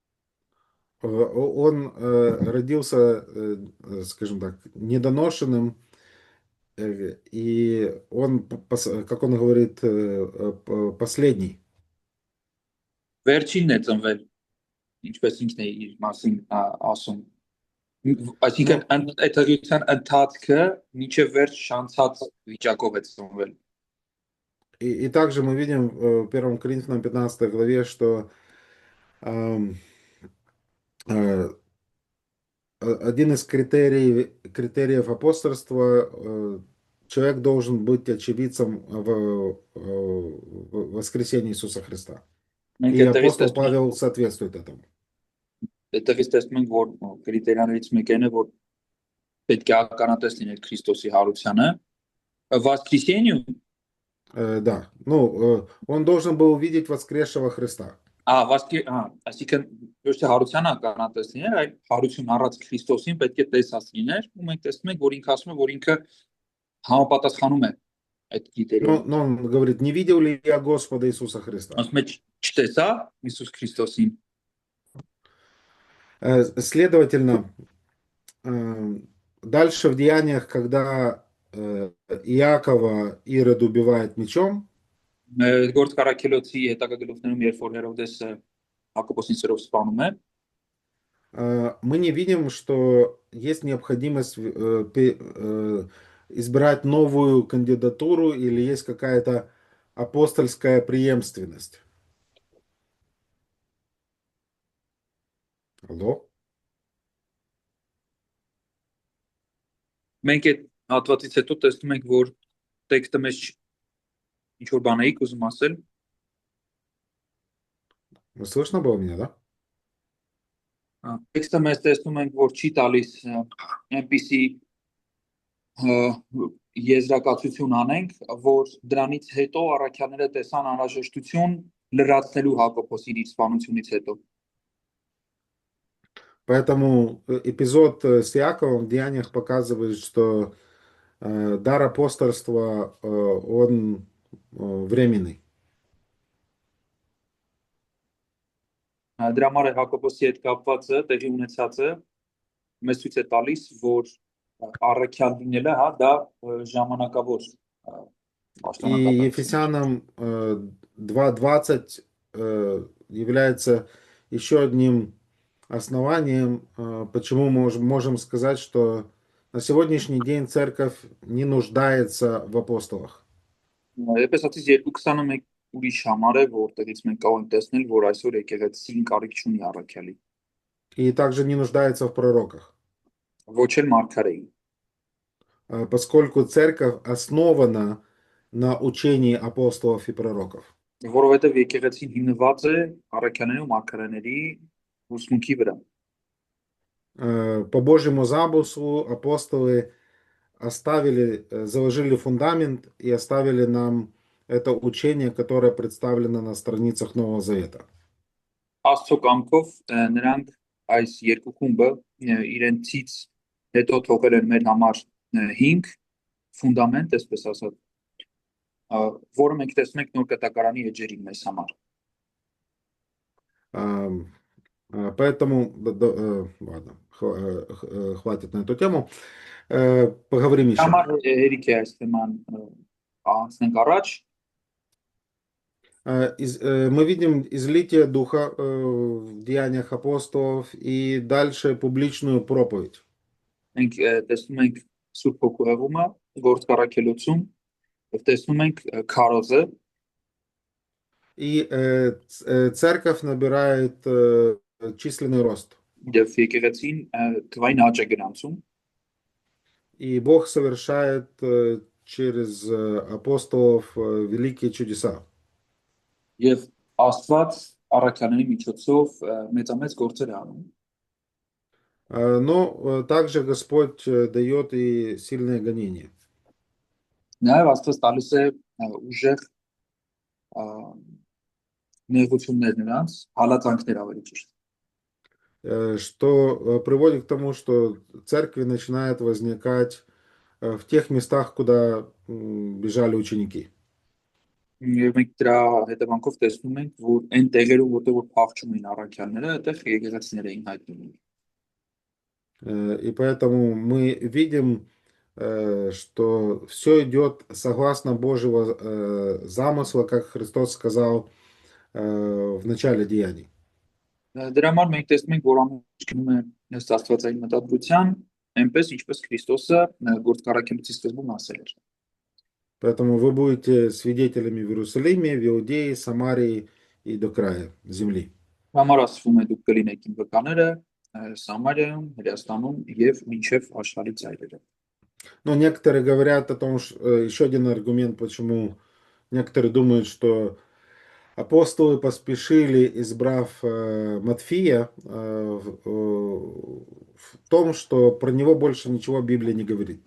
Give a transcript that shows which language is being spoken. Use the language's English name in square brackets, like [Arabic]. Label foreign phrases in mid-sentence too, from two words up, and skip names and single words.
[Russian] Он родился, скажем так, недоношенным, и он, как он говорит, последний. [Armenian] Վերջինն է ծնվել, ինչպես ինքն է իր մասին ասում։ Այսինքն այդ հղիության ընթացքը մինչև վերջ շանցած վիճակով է ծնվել։ [Russian] И также мы видим в 1 Коринфянам 15 главе, что один из критериев апостольства, человек должен быть очевидцем в воскресении Иисуса Христа. [Armenian] Մենք [Russian] И [Armenian] այդտեղից [Russian] апостол [Armenian] տեսնում [Russian] Павел соответствует этому. [Armenian] ենք, որ կրիտերիաներից մեկն է, որ պետք է ականատես լինել Քրիստոսի հարությանը, [Russian] воскресению, Да, ну, он должен был увидеть воскресшего Христа. [Armenian] այսինքն ոչ թե հարությանը ականատես լինել, այլ հարություն առած Քրիստոսին պետք է տեսած լիներ, ու մենք տեսնում ենք, որ ինքը ասում է, որ ինքը համապատասխանում է այդ կրիտերիային։ [Russian] Но он говорит, не видел ли я Господа Иисуса Христа? [Armenian] Ասում է չտեսա Հիսուս Քրիստոսին։ [Russian] Следовательно, дальше в Деяниях, когда Иакова Ирод убивает мечом, [Armenian] Գործ Կարաքելոցի հետագա գլուխներում, երբ որ Հերովդեսը Հակոբոսին սրով սպանում է, [Russian] мы не видим, что есть необходимость избрать новую кандидатуру или есть какая-то апостольская преемственность. Алло? [Armenian] մենք այդ հատվածից հետո տեսնում ենք, որ տեքստը մեզ ինչ որ բան էիք ուզում ասել։ [Russian] Слышно было меня, да? [Armenian] Տեքստը մեզ տեսնում ենք, որ չի տալիս այնպիսի եզրակացություն անենք, որ դրանից հետո առաքյալները տեսան անհրաժեշտություն լրացնելու Հակոբոսի իր սպանությունից հետո։ [Russian] Поэтому эпизод с Иаковом в Деяниях показывает, что дар апостольства, он временный. [Armenian] Դրա համար Հակոբոսի հետ կապվածը տեղի ունեցածը մեզ ցույց է տալիս, որ առաքյալ լինելը, դա ժամանակավոր [Russian] И [Armenian] պաշտոնակատար։ [Russian] Ефесянам 2:20 является еще одним основанием, почему мы можем сказать, что на сегодняшний день церковь не нуждается в апостолах. [Armenian] Էպեսացիս 2:21 ուրիշ համար է, որտեղից մենք կարող ենք տեսնել, որ այսօր եկեղեցին կարիք չունի առաքյալի, [Russian] И также не нуждается в пророках, [Armenian] ոչ էլ մարգարեի, [Russian] поскольку церковь основана на учении апостолов и пророков. [Armenian] որովհետև եկեղեցին հիմնված է առաքյալների ու մարգարեների ուսմունքի վրա։ [Russian] По Божьему замыслу апостолы заложили фундамент и оставили нам это учение, которое представлено на страницах Нового Завета. [Armenian] Աստծո կամքով նրանք այս երկու խումբը իրենցից հետո թողել են մեր համար հիմք, ֆունդամենտ, այսպես ասած, որը մենք տեսնում ենք նոր կտակարանի էջերին մեզ համար։ [Russian] Поэтому, ладно, хватит на эту тему. Поговорим еще. [Armenian] Համար հերիք է այս թեման անցնենք առաջ։ [Russian] Мы видим излитие Духа в Деяниях апостолов и дальше публичную проповедь. [Armenian] Մենք տեսնում ենք Սուրբ Հոգու հեղումը, Գործ Կարաքելոցում, եւ տեսնում ենք քարոզը, [Russian] И церковь набирает численный рост. [Armenian] եւ եկեղեցին թվային աճ է գրանցում, [Russian] И Бог совершает через апостолов великие чудеса. [Armenian] եւ Աստված առաքյալների միջոցով մեծամեծ գործեր է անում։ [Russian] Но также Господь дает и сильное гонение. [Armenian] Նաեւ Աստված տալիս է ուժեղ նեղություններ նրանց, հալածանքներ ավելի ճիշտ, [Russian] Что приводит к тому, что церкви начинают возникать в тех местах, куда бежали ученики. [Armenian] եւ մենք դրա հետևանքով տեսնում ենք, որ այն տեղերում, որտեղ որ փախչում էին առաքյալները, այդտեղ եկեղեցիներ էին հայտնվում։ [Russian] И поэтому мы видим, что все идет согласно Божьего замысла, как Христос сказал в начале деяний. [Armenian] Դրա համար մենք տեսնում ենք, որ ամենը գնում է ըստ Աստվածային մտադրության, այնպես ինչպես Քրիստոսը Գործ Կարաքելոցի սկզբում ասել էր։ [Russian] Поэтому вы будете свидетелями в Иерусалиме, в Иудее, Самарии и до края земли. [Armenian] Համար ասվում է դուք կլինեք իմ վկաները Սամարիայում, Հրեաստանում եւ մինչեւ աշխարհի ծայրերը։ [Russian] Но некоторые говорят о том, что еще один аргумент, почему некоторые думают, что апостолы поспешили, избрав Матфея, в том, что про него больше ничего Библия не говорит.